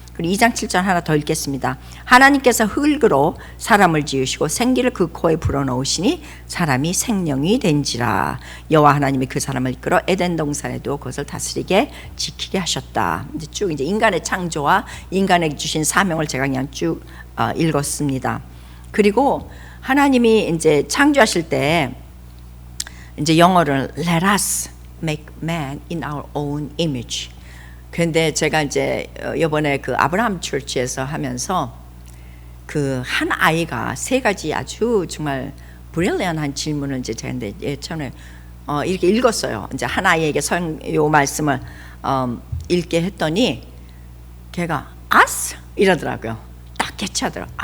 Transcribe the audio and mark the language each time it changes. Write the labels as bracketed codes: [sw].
[ko] 그리고 2장 7절 하나 더 읽겠습니다. 하나님께서 흙으로 사람을 지으시고 생기를 그 코에 불어넣으시니 사람이 생명이 된지라. 여호와 하나님이 그 사람을 이끌어 에덴 동산에 두어 그것을 다스리게 지키게 하셨다. 이제 쭉 이제 인간의 창조와 인간에게 주신 사명을 제가 그냥 쭉 읽었습니다. 그리고 하나님이 이제 창조하실 때 이제 영어를 [en] Let us make man in our own image. [ko] 그런데 제가 이제 이번에 그 아브라함 처치에서 하면서 그 한 아이가 세 가지 아주 정말 브릴리언한 질문을 이제 제가 예전에 이렇게 읽었어요. 이제 한 아이에게 요 말씀을 읽게 했더니 걔가 us 이러더라고요. 딱 캐치하더라고요.